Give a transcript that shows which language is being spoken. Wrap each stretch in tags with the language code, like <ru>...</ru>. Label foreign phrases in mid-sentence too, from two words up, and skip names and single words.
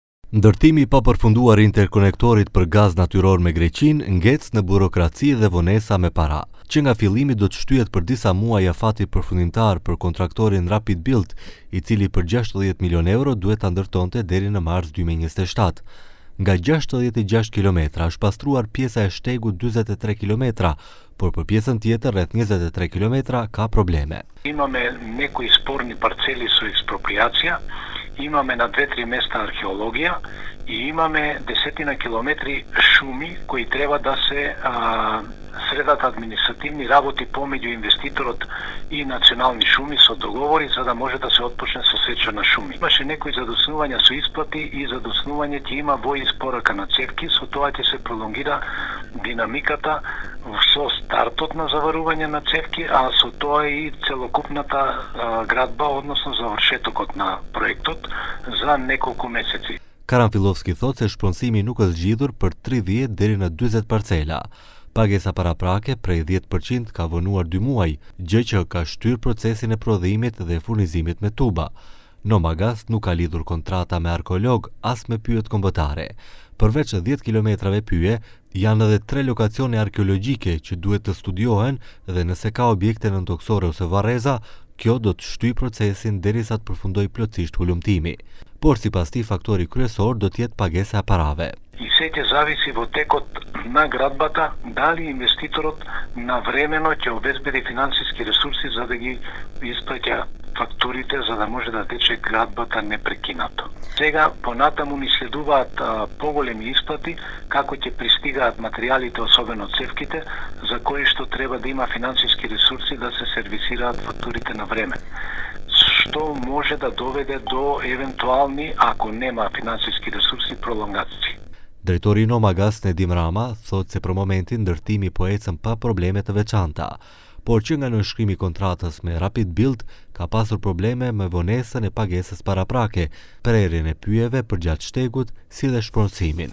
<sq>Ndërtimi pa përfunduar i interkonektorit për gaz natyror me Greqinë ngec në burokraci dhe vonesa me para, që nga fillimi do të shtyhet për disa muaj afati përfundimtar për kontraktorin Rapid Build, i cili për 60 milion euro duhet ta ndërtonte deri në mars 2027. Nga 66 km është pastruar pjesa e shtegut 43 km, por për pjesën tjetër rreth 23 km ka probleme.</sq> <mk>Imаме некои спорни парцели со експроприација, имаме на 2-3 места археологија и имаме десетина километри шуми кои треба да се средат административни работи помеѓу инвеститорот и национални шуми со договори за да може да се отпочне со сеча на шуми. Имаше некои задоснувања со исплати и задоснување ќе има во испорака на цевки, со тоа ќе се пролонгира динамиката со стартот на заварување на цевки, а со тоа и целокупната градба, односно завршетокот на проектот за неколку месеци.</mk> <sq>Karanfilovski thot se shpronësimi nuk është zgjidhur për 30 deri në 40 parcela. Pagesa paraprake prej 10% ka vonuar 2 muaj, gjë që ka shtyr procesin e prodhimit dhe furnizimit me tuba. Nomagas nuk ka lidhur kontrata me arkeolog as me pyjet kombëtare. Përveç 10 kilometrave pyje, janë edhe 3 lokacione arkeologjike që duhet të studiohen dhe nëse ka objekte nëntoksore ose varreza, kjo do të shtyjë procesin derisa të përfundoj plotësisht hulumtimi. Por sipas tij faktori kryesor do të jetë pagesa e parave.</sq> <mk>И се ќе зависи во текот на градбата дали инвеститорот навремено ќе обезбеди финансиски ресурси за да ги исплаќа фактурите за да може да тече градбата непрекинато. Сега понатаму ни следуваат поголеми исплати како ќе пристигаат материјалите, особено цевките, за кои што треба да има финансиски ресурси да се сервисираат фактурите на време, што може да доведе до евентуални, ако нема финансиски ресурси, пролонгации.</mk> <sq>Drejtori i Nomagas Nedim Rama thot se për momentin ndërtimi po ecën pa probleme të veçanta, por që nga nënshkrimi i kontratës me Rapid Build ka pasur probleme me vonesën e pagesës paraprake, prerjen e pyjeve përgjatë shtegut si dhe shpronësimin.</sq>